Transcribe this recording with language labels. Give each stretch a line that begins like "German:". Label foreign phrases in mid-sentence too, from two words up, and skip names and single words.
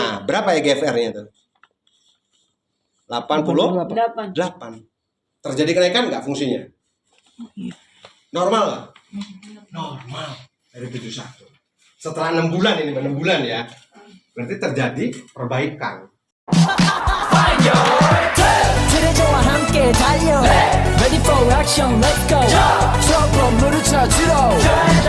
Indonesian: Nah, berapa EGFR-nya tuh? 88. 8. Terjadi kenaikan nggak fungsinya? Normal nggak? Normal. Dari 71. Setelah 6 bulan ini, 6 bulan ya. Berarti terjadi perbaikan.
Korean: 그대저와 함께 달려
English: Ready for action let's go
Korean: 트러블 물을 찾으러